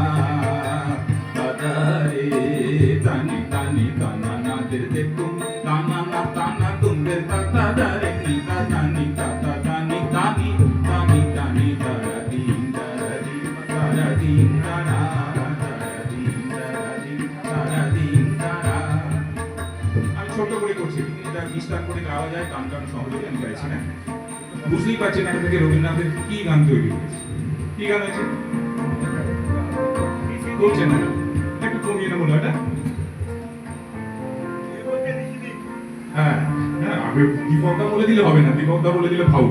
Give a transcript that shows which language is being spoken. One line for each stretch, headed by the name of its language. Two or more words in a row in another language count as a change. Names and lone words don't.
Bangla: tani tani tanana dete tum tanana tana tum der tata dare nita tani tata tani tani tani tani daradim daradim daradim dara daradim daradim daradim dara। আমি ছোট করে করছি, এটা বিস্তার করে গাওয়া যায়, গান গান সহজে আমি গাইছি না। বুঝতেই পারছেন এখান থেকে রবীন্দ্রনাথের কি গান তৈরি হয়েছে। কি গান হয়েছে বলছেন না, একটু কমিয়ে নেবো না এটা। হ্যাঁ হ্যাঁ, আগে দীপকদা বলে দিলে হবে না, দীপকদা বলে দিলে ফাউল।